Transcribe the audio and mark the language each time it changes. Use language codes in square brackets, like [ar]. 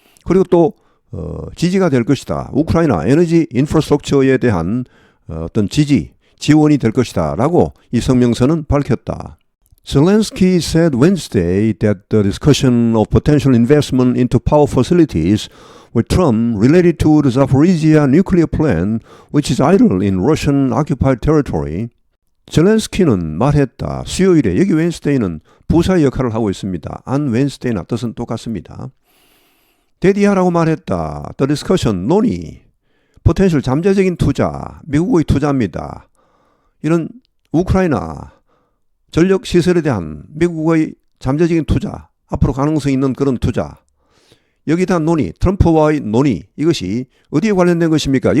[ko] 그리고 또 지지가 될 것이다. 우크라이나 에너지 인프라스트럭처에 대한 어떤 지원이 될 것이다. 라고 이 성명서는 밝혔다. [en] Zelensky said Wednesday that the discussion of potential investment into power facilities with Trump related to the Zaporizhia nuclear plant, which is idle in Russian-occupied territory. [ko] 젤렌스키는 말했다. 수요일에, 여기 웬스데이는 부사의 역할을 하고 있습니다. 안 웬스데이나 뜻은 똑같습니다. 대디하라고 말했다. [en] The discussion, [ko] 논의, potential 잠재적인 투자, 미국의 투자입니다. 이런 우크라이나 전력시설에 대한 미국의 잠재적인 투자, 앞으로 가능성 있는 그런 투자, 여기에 대한 논의, 트럼프와의 논의, 이것이 어디에 관련된 것입니까?